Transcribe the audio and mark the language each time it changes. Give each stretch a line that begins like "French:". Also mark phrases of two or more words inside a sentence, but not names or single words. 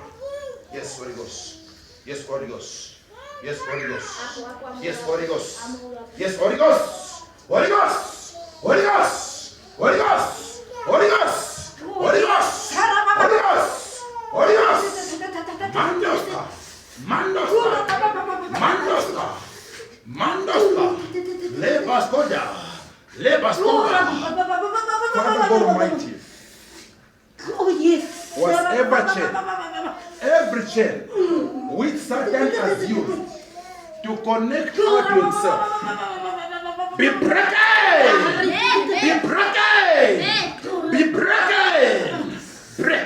English: Yes, Holy Ghost. Yes, Holy Ghost. Yes, Holy Ghost. Yes, Holy Ghost. Yes, Holy Ghost. Holy Ghost. Holy Ghost. Holy Ghost. Holy Ghost. Holy Ghost. Holy Ghost. Holy Ghost. Mandoska. Mandoska. Mandoska. Mandoska. Lebaskoda. Lebaskoda. Father God Almighty. Oh yes. Whatever chain, every chain which Satan has used to connect her to himself, be broken! Be broken! Be broken! Break!